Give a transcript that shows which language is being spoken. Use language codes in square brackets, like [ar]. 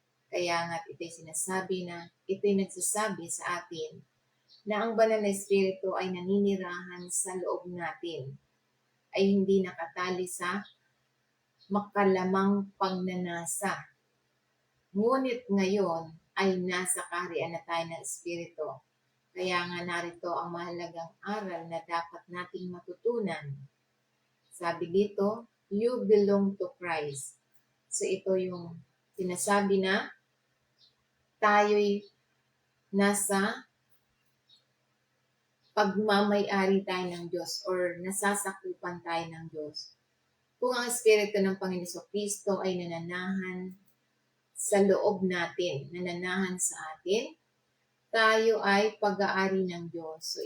[tl] Kaya nga ito'y sinasabi na, ito'y nagsasabi sa atin na ang banal na Espiritu ay naninirahan sa loob natin, ay hindi nakatali sa makalamang pagnanasa. Ngunit ngayon ay nasa kaharian na tayo ng Espiritu. Kaya nga narito ang mahalagang aral na dapat nating matutunan. Sabi dito, [en] you belong to Christ. [tl] So ito yung sinasabi na tayo'y nasa pagmamay-ari tayo ng Diyos or nasasakupan tayo ng Diyos. Kung ang Espiritu ng Panginoon Kristo ay nananahan sa loob natin, nananahan sa atin, tayo ay pag-aari ng Diyos.